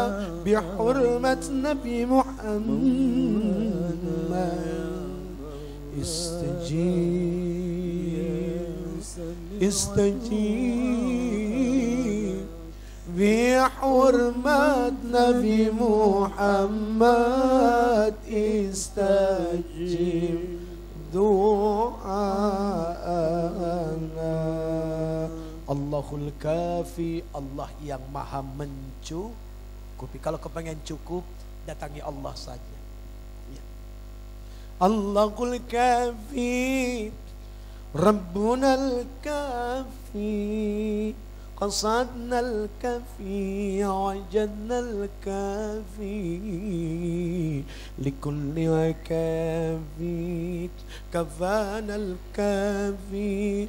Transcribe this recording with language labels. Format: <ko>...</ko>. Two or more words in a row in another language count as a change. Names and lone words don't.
<ar>بحرمة النبي محمد استجب استجب. بحرمة النبي محمد استجب دعاءنا. الله الكافي,</ar> <id>Allah yang maha mencukupi. Kalau kepengen cukup, datangi Allah saja ya.</id> <ar>الله الكافي ربنا الكافي, قصدنا الكافي وجدنا الكافي لكل كافي كفانا الكافي</ar>